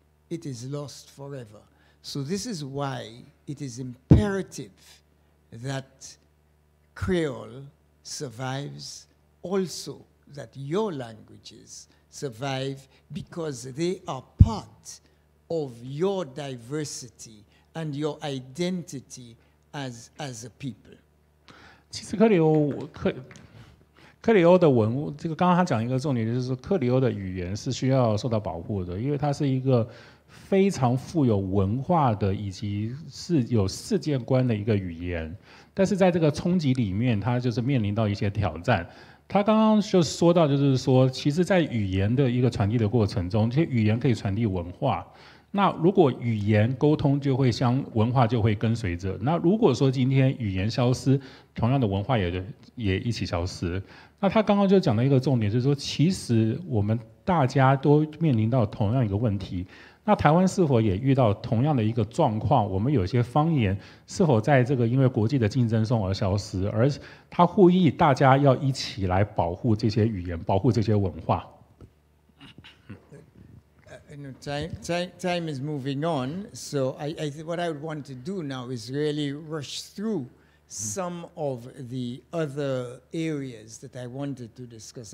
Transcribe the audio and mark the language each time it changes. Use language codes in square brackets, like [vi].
[en] It is lost forever. So this is why it is imperative that Creole survives, also that your languages survive, because they are part of your diversity and your identity as a people. [zh] 其实克里欧的文物，这个刚刚他讲一个重点，就是说克里欧的语言是需要受到保护的，因为它是一个非常富有文化的，以及是有世界观的一个语言。但是在这个冲击里面，它就是面临到一些挑战。他刚刚就说到，就是说，其实，在语言的一个传递的过程中，这些语言可以传递文化。那如果语言沟通，就会文化就会跟随着。那如果说今天语言消失，同样的文化也一起消失。那他刚刚就讲了一个重点，就是说，其实我们大家都面临到同样一个问题。那台湾是否也遇到同样的一个状况？我们有些方言是否在这个因为国际的竞争中而消失？而他呼吁大家要一起来保护这些语言，保护这些文化。 [en] Time is moving on, so what I would want to do now is really rush through some of the other areas that I wanted to discuss.